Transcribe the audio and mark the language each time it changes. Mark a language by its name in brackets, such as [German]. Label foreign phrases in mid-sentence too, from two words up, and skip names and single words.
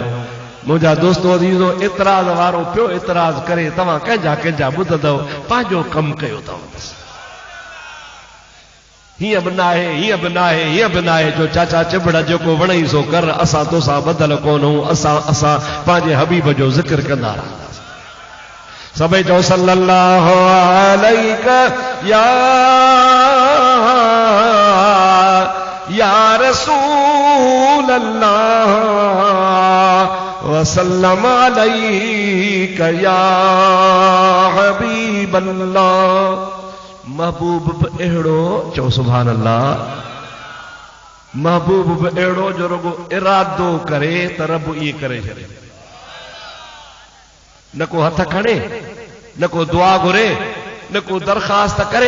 [Sindhi] मुंहिंजा दोस्तो अज़ीज़ो, एतिराज़ वारो पियो एतिराज़ करे, तव्हां कंहिंजा कंहिंजा ॿुधंदव, पंहिंजो कमु कयो अथव। हीअं बि नाहे, हीअं बि नाहे, हीअं बि नाहे, जो चाचा चिबड़ जेको वणई सो कर, असां तोसां ॿधल कोन्हूं। असां पंहिंजे हबीब जो ज़िक्र कंदा रहंदासीं। सभई चओ [Arabic] صلى الله عليك يا رسول الله وسلم عليك يا حبيب الله. [Sindhi] महबूब बि अहिड़ो, चओ [Arabic] سبحان الله, [Sindhi] महबूब बि अहिड़ो जो रुगो इरादो करे त रब इहे करे छॾे। न को हथ खणे, न को दुआ घुरे, न को दरखास्त करे।